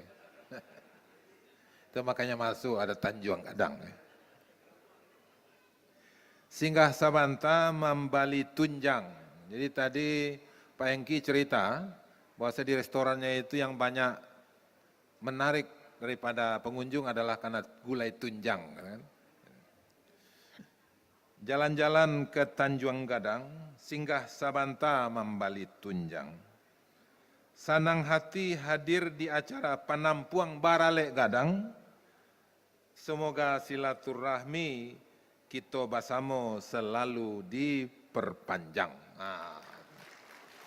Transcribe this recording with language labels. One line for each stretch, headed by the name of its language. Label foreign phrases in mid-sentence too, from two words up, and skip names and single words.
Indonesian: Itu makanya masuk ada Tanjung Gadang.
Minangkabau: Singgah Sabanta Membali Tunjang.
Indonesian: Jadi tadi Pak Hengki cerita bahwa di restorannya itu yang banyak menarik daripada pengunjung adalah karena gulai tunjang. Kan? Jalan-jalan ke Tanjung Gadang,
Minangkabau: singgah Sabanta Membali Tunjang. Sanang hati hadir di acara Panampuang Baralek Gadang.
Indonesian: Semoga silaturahmi kita bersama selalu diperpanjang. Nah,